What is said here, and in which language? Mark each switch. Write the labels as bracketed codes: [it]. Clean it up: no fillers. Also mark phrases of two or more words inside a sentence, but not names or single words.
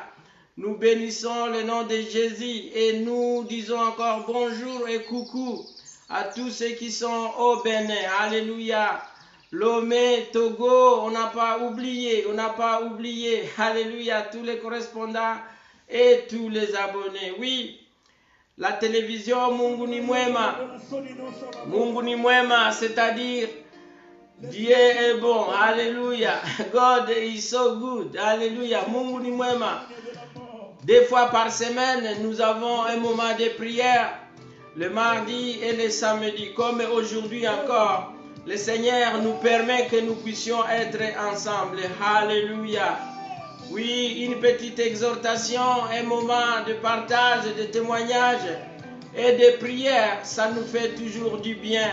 [fr] Nous bénissons le nom de Jésus et nous disons encore bonjour et coucou à tous ceux qui sont au Bénin. Alléluia. Lomé, Togo, on n'a pas oublié. Alléluia. Tous les correspondants et tous les abonnés. Oui, la télévision Mungu ni mwema, c'est-à-dire Dieu est bon. Alléluia. [en] God is so good. [sw] Alléluia. Mungu ni mwema. [fr] 2 fois par semaine, nous avons un moment de prière, le mardi et le samedi. Comme aujourd'hui encore, le Seigneur nous permet que nous puissions être ensemble. Alléluia. Oui, une petite exhortation, un moment de partage, de témoignage et de prière, ça nous fait toujours du bien.